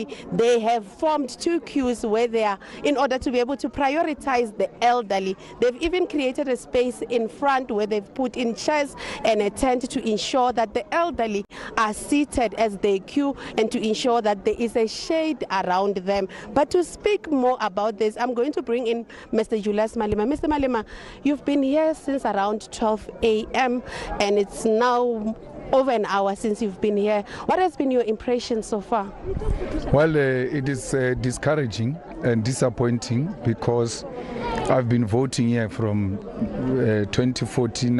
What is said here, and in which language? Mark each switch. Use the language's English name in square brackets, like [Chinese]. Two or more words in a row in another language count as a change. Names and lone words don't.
[English] They have formed two queues where they are in order to be able to prioritize the elderly. They've even created a space in front where they've put in chairs and a tent to ensure that the elderly are seated as they queue and to ensure that there is a shade around them. But to speak more about this, I'm going to bring in Mr. Julius Malema. Mr. Malema, you've been here since around 12 a.m. and it's now over an hour since you've been here. What has been your impression so far? Well, it is discouraging and disappointing because I've been voting here from 2014.